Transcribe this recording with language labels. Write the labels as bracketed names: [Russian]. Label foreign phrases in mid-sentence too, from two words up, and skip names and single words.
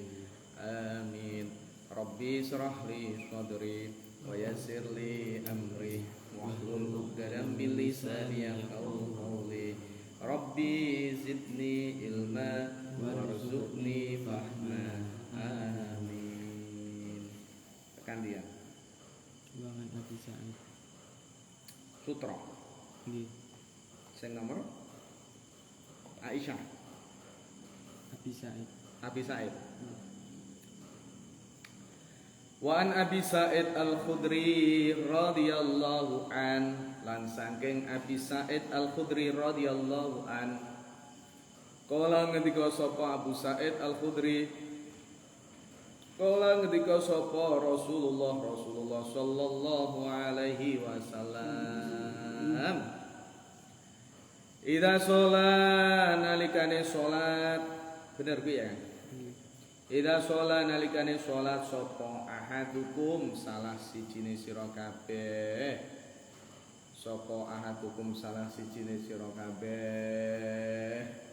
[Arabic] Amin. رب اشرح لي صدري ويسر لي أمري واحلل عقدة من لساني يفقهوا قولي. رب زدني علما وارزقني فهما. [Javanese] Amin. Tekan dia. Bangan Abi Sa'id. Sutra. Nggih. Sing nomor Aisyah. Abi Sa'id. Abi Sa'id. [Arabic] وعن أبي سعيد الخدري رضي الله عن, [Javanese] lan saking Abi Sa'id Al-Khudri [Arabic] رضي الله عن, [Javanese] kala ngendika sapa Abu Sa'id Al-Khudri, kala ngendika sapa Rasulullah [Arabic] صلى الله عليه وسلم, إذا صلى [Javanese] nalikane sholat, bener ku ya? [Arabic] إذا صلى [Javanese] nalikane sholat sapa ahadukum salah sijine sira kabeh, sapa ahadukum salah sijine sira kabeh,